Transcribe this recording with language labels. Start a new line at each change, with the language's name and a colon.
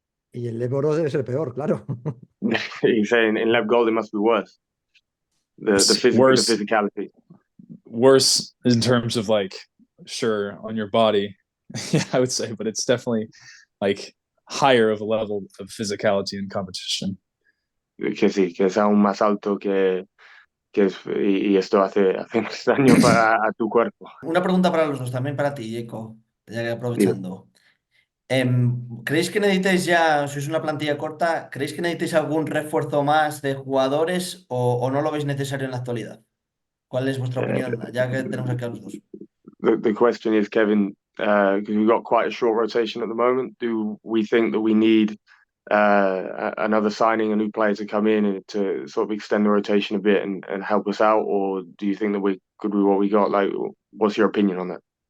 Spanish: Y el Leboro debe ser peor, claro.
English: He's saying in lab goal it must be worse. The Worse, physicality. worse in terms of like, sure, on your body, yeah, I would say, but it's definitely like higher of a level of physicality and competition.
Spanish: Que sí, que es aún más alto y esto hace más daño a tu cuerpo. Una pregunta para los dos, también para ti, Jaco, ya que Digo, aprovechando. ¿Creéis que necesitáis ya, sois una plantilla corta, ¿creéis que necesitáis algún refuerzo más de jugadores o no lo veis necesario en la actualidad? ¿Cuál es vuestra uh, opinión, ya que tenemos aquí a los dos?
English: the question is, Kevin, because we've got quite a short rotation at the moment, do we think that we need another signing, a new player to come in and to sort of extend the rotation a bit and help us out, or do you think that we're good with what we got? Like, what's your opinion on that?